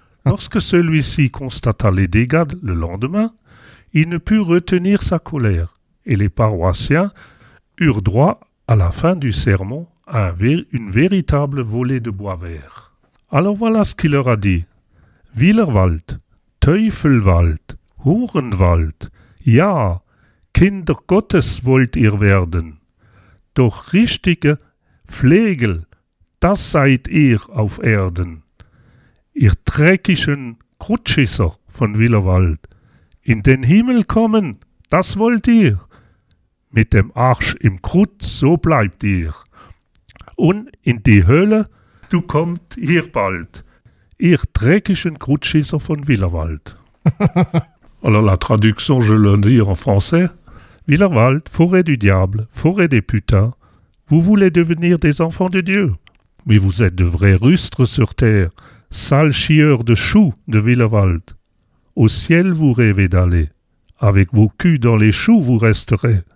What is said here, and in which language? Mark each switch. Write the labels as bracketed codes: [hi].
[fr] Lorsque celui-ci constata les dégâts le lendemain, il ne put retenir sa colère, et les paroissiens eurent droit, à la fin du sermon, à une véritable volée de bois vert. Alors voilà ce qu'il leur a dit. [de] Willerwald, Teufelwald, Hurenwald, ja, Kinder Gottes wollt ihr werden. Doch richtige Flegel, das seid ihr auf Erden. Ihr dreckigen Krutschisser von Willerwald. In den Himmel kommen, das wollt ihr. Mit dem Arsch im Krut, so bleibt ihr. Und in die Hölle, du kommt ihr bald. Ihr dreckigen Krutschisser von Willerwald. [fr] Alors la traduction, je le dis en français. Willerwald, forêt du diable, forêt des putains, vous voulez devenir des enfants de Dieu. Mais vous êtes de vrais rustres sur terre, sales chieurs de choux de Willerwald. Au ciel vous rêvez d'aller. Avec vos culs dans les choux vous resterez.